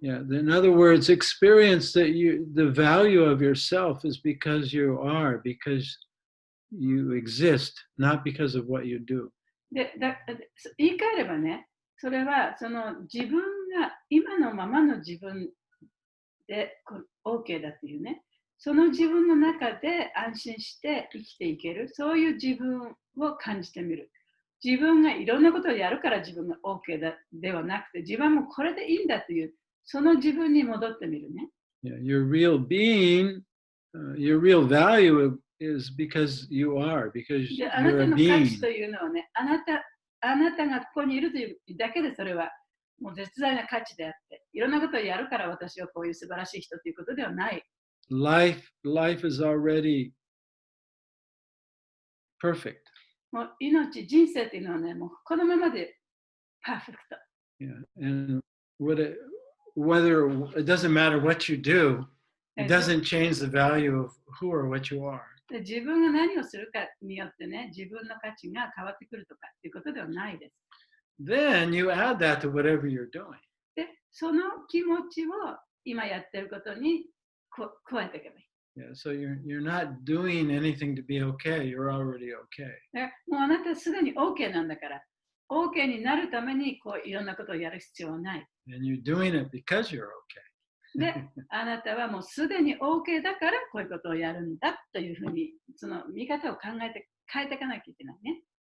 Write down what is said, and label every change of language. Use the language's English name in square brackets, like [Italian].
[English] Yeah, in other words, experience that the value of yourself is because you are, because you exist, not because of what you do. [Japanese] で、言い換えればね、それはその自分が今のままの自分で OK だっていうね、その自分の中で安心して生きていける、そういう自分を感じてみる。自分がいろんなことをやるから自分が OK だではなくて、自分もこれでいいんだという、その自分に戻ってみるね。 [English] Yeah, your real being, your real value is because you are, because [Japanese] で、あな [English] you're [Japanese] た [English] a [Japanese] の価値 [English] being. [Japanese] というのはね、あなたがここにいるというだけでそれはもう絶大な価値であって、いろんなことをやるから私はこういう素晴らしい人ということではない。 [English] life is already perfect. [Japanese] もう命、人生っていうのはね、もうこのままでパーフェクト。 [English] Yeah, and whether it doesn't matter what you do, it doesn't change the value of who or what you are. [Japanese] で自分が何をするかによってね、自分の価値が変わってくるとかっていうことではないです。 [English] Then you add that to whatever you're doing. [Japanese] で、その気持ちを今やってることに加えていけばいい。 [English] Yeah, so you're not doing anything to be okay. You're already okay. [Japanese] もうあなたすでに OK なんだから、OK になるためにこういろんなことをやる必要はない。 [English] And you're doing it because you're okay. [Japanese] で、あなたはもうすでに OK だからこういうことをやるんだというふうに、その見方を変えていかなきゃいけないね。